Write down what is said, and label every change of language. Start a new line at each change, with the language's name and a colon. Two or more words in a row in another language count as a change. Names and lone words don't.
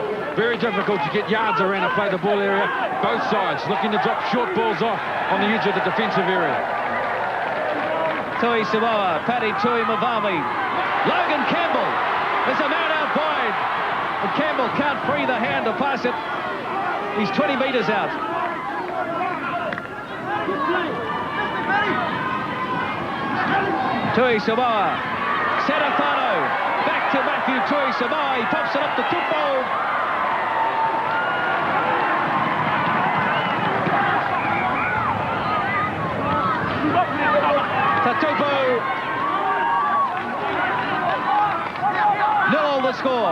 English: Very difficult to get yards around a play the ball area. Both sides looking to drop short balls off on the edge of the defensive area. Tui Samoa, Paddy Tui Mavami. Logan Campbell. There's a man out wide. And Campbell can't free the hand to pass it. He's 20 metres out. Tui Samoa. Serafano. Back to Matthew Tui Samoa. He pops it up to Tupo. Tatupu. 0 the score.